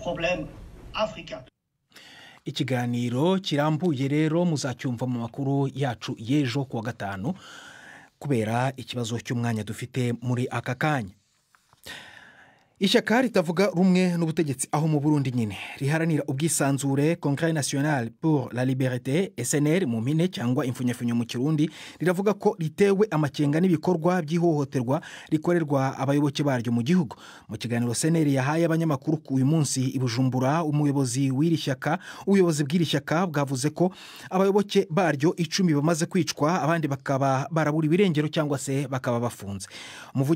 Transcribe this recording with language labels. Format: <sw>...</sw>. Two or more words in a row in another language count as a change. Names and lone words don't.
<rw>Ikiganiro kirambuye rero muzacyumva mu makuru yacu y'ejo kuwa gatanu kubera ikibazo cy'umwanya dufite muri aka kanya. Ishyaka ritavuga rumwe n'ubutegetsi aho mu Burundi nyine riharanira ubwisanzure</rw> <fr>Congrès National pour la Liberté</fr> <rw>SNL mu mpine cyangwa imfunyafunyo mu Kirundi riravuga ko ritewe amakenga n'ibikorwa by'ihohoterwa rikorerwa abayoboke baryo mu gihugu. Mu kiganiro SNL yahaye abanyamakuru ku uyu munsi i Bujumbura, ubuyobozi bw'iri shyaka bwavuze ko abayoboke baryo 10 bamaze kwicwa, abandi bakaba barabura ibirengero cyangwa se bakaba bafunze.</rw>